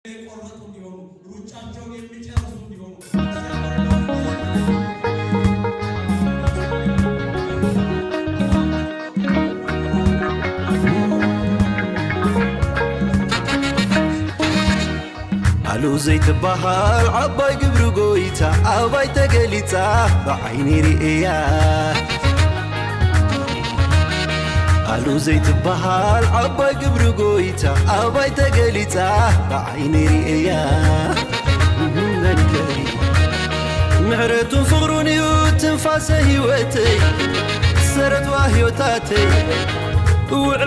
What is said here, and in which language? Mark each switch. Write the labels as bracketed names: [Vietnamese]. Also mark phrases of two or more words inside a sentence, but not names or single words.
[Amharic] የቆረጡ እንዲሆኑ ሩጫቸውን የሚጨርሱ እንዲሆኑ [Tigrinya] አሉ ዘይት ባህር ዓባይ ግብሩ ጎይታ ዓባይ ተገሊጻ ብዓይኒ ርእያ አሉ ዘይት ባህር ዓባይ ግብሩ ጎይታ ዓባይ ተገሊጻ ብዓይኒ ርእያ ምሕረቱን ፍቕሩን እዩ ትንፋሰ ህይወተይ ሰረትዋ ህይወታተይ ውዕሎ